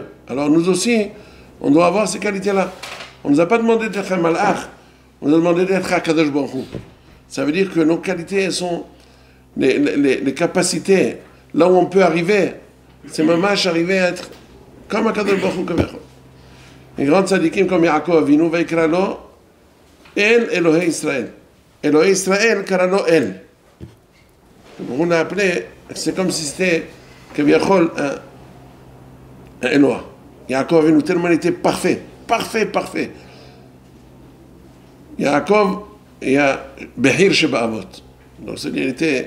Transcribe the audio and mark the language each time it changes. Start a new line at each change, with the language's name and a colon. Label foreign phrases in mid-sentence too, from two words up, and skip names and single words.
French: Alors nous aussi, on doit avoir ces qualités-là. On ne nous a pas demandé d'être un malach, on nous a demandé d'être
Hebrew: Akadosh Baruch Hu.
French: Ça veut dire que nos qualités, elles sont les capacités, là où on peut arriver, c'est mamash arriver à être comme
Hebrew: Akadosh Baruch Hu.
French: Les grands tzadikim comme Yaakov Avinu,
Hebrew: Vaikra lo El Elohei Israël. אלהי ישראל, קראו אל.
French: On l'a appelé, c'est comme si c'était Keviachol un Eloah. Yaakov Avinu, tellement il était parfait. Parfait. Yaakov, il y a
Hebrew: Behir Sheba Avot.
French: Donc c'est l'unité.